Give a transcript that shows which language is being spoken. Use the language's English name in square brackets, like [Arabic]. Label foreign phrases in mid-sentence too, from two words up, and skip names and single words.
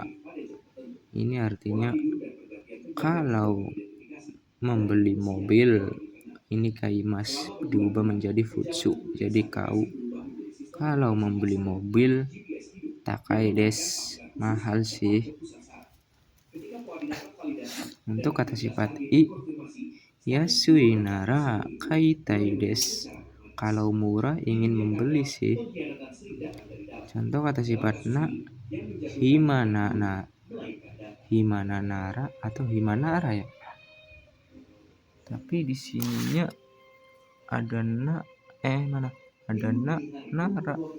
[Indonesian] Ini artinya kalau membeli mobil. Ini kaimas diubah menjadi futsu, jadi kau. Kalau membeli mobil [Japanese] takai des, [Indonesian] mahal sih. Untuk kata sifat i [Japanese] yasui nara kaitai des. [Indonesian] Kalau murah ingin membeli sih. Contoh kata sifat na [Japanese] himana nara [Indonesian] atau himanara ya. Tapi di sininya ada na ada na nara.